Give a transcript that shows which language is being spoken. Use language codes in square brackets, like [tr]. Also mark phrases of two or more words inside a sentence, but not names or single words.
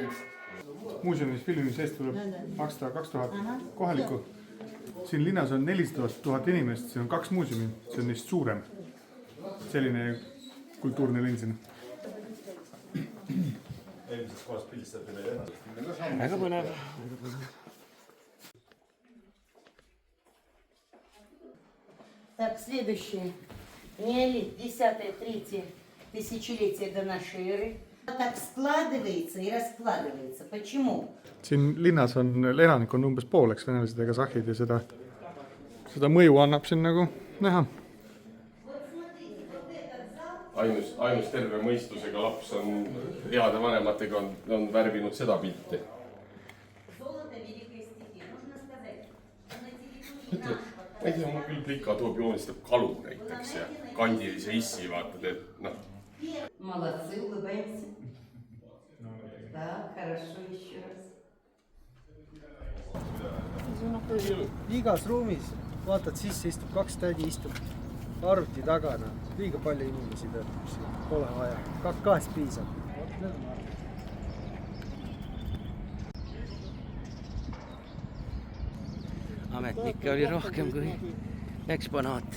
[et] Muuseumis filmimise eest tuleb maksta 2000 kohalikku. Siin linnas on 400 000 inimest, siin on 2 muuseumi, see on neist suurem. Selline kultuurne linn siin. Eelmises kohas pildistati meile ennast. Väga põnev. [ru] Так, следующее. Неолит, 10-3 тысячелетие до нашей эры. Так складывается и раскладывается. Почему? [et] Siin linnas on elanik on umbes pooleks venelased ja kasahhid ja seda mõju annab siin nagu näha. Ainus terve mõistusega laps on heade vanematega on värvinud seda pilti. Ma ei tea, mul küll plika toob joonistab kalu näiteks ja kandilise issi vaatad, et noh. [ru] Молодцы, улыбаемся. Так, хорошо, еще раз. [et] Igas ruumis vaatad sisse, istub 2 tädi, istub arvuti tagana. Liiga palju inimesi pole vaja. 2 piisab. Ametnikke oli rohkem kui eksponaate.